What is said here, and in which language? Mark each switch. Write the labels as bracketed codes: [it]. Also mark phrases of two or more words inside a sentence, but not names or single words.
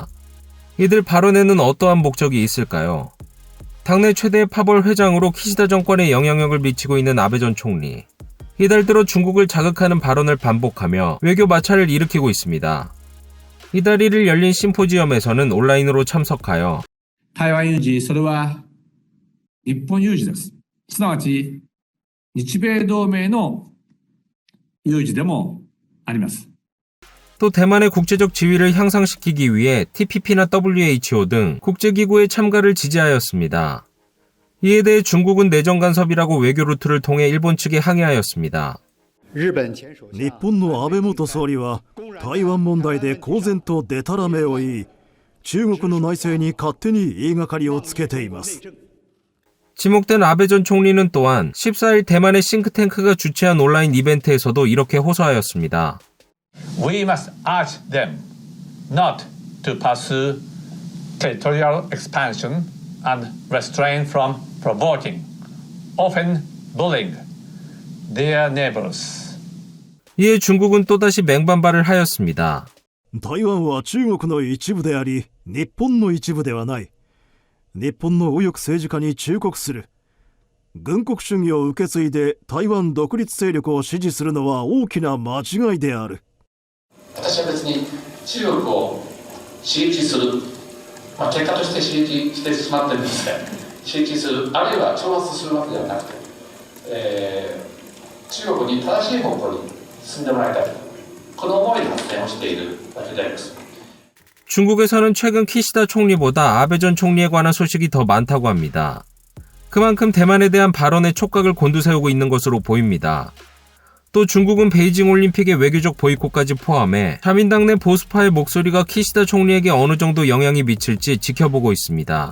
[ko] 이들 발언에는 어떠한 목적이 있을까요? 당내 최대의 파벌 회장으로 키시다 정권에 영향력을 미치고 있는 아베 전 총리. 이달 들어 중국을 자극하는 발언을 반복하며 외교 마찰을 일으키고 있습니다. 이달 1일 열린 심포지엄에서는 온라인으로 참석하여 [ja] 台湾有事、それは日本有事です。すなわち日米同盟の有事でもあります。 [ko] 또 대만의 국제적 지위를 향상시키기 위해 TPP나 WHO 등 국제기구의 참가를 지지하였습니다. 이에 대해 중국은 내정 간섭이라고 외교 루트를 통해 일본 측에 항의하였습니다. [ja] 日本の安倍元総理は台湾問題で公然とデタラメを言い、中国の内政に勝手に言いがかりをつけています。 [ko] 지목된 아베 전 총리는 또한 14일 대만의 싱크탱크가 주최한 온라인 이벤트에서도 이렇게 호소하였습니다. [en] We must urge them not to pursue territorial expansion and refrain from provoking, often bullying their neighbors. [ko] 이에 중국은 또다시 맹반발을 하였습니다. [ja] 台湾は中国の一部であり、日本の一部ではない。日本の右翼政治家に忠告する。軍国主義を受け継いで台湾独立勢力を支持するのは大きな間違いである。私は別に中国を刺激する、結果として刺激してしまってるんですが、刺激する、あるいは挑発するわけではなくて、中国に正しい方向に進んでもらいたい、この思いで発言をしているわけであります。 [ko] 중국에서는 최근 키시다 총리보다 아베 전 총리에 관한 소식이 더 많다고 합니다. 그만큼 대만에 대한 발언의 촉각을 곤두세우고 있는 것으로 보입니다. 또 중국은 베이징 올림픽의 외교적 보이콧까지 포함해 자민당 내 보수파의 목소리가 키시다 총리에게 어느 정도 영향이 미칠지 지켜보고 있습니다.